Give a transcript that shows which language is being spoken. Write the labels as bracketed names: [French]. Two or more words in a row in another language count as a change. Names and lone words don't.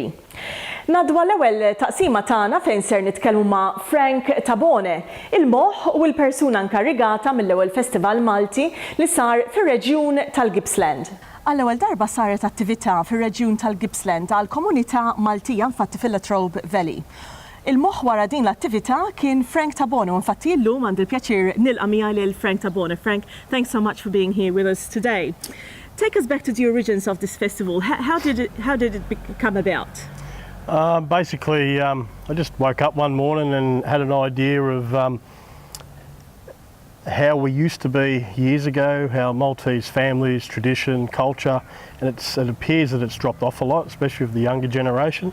[Maltese] Nadwa l-ewwel taqsima tagħna fejn ser nitkellmu ma' Frank Tabone, il-moħħ u l-persuna inkarigata mill-ewwel Festival Malti li sar fir-reġjun tal-Gippsland. Għall-ewwel darba saret attività fir-reġjun tal-Gippsland għal komunità Maltija infatti fil-Trobe Valley. Il-moħħ wara din l-attività kien Frank Tabone, u infatti llum għandi l-pjaċir nilqa' miegħi lil Frank Tabone. [English] Frank, thanks so much for being here with us today. Take us back to the origins of this festival. How did it come about? Basically, I just woke up one morning and had an idea of how we used to be years ago, how Maltese families, tradition, culture, and it appears that it's dropped off a lot, especially with the younger generation.